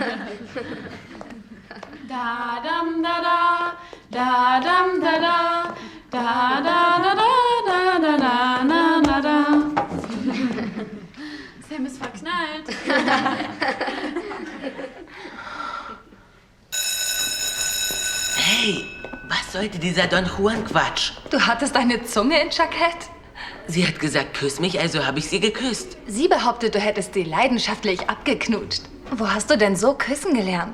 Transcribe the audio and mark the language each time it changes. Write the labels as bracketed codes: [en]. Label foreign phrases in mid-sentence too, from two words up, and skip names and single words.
[de] Da dam da da, da dam da da, da da da da da da da da da. Sam ist verknallt. Hey, was sollte dieser Don Juan-Quatsch? Du hattest eine Zunge in Jackett? Sie hat gesagt, küss mich, also habe ich sie geküsst. Sie behauptet, du hättest sie leidenschaftlich abgeknutscht. Wo hast du denn so küssen gelernt?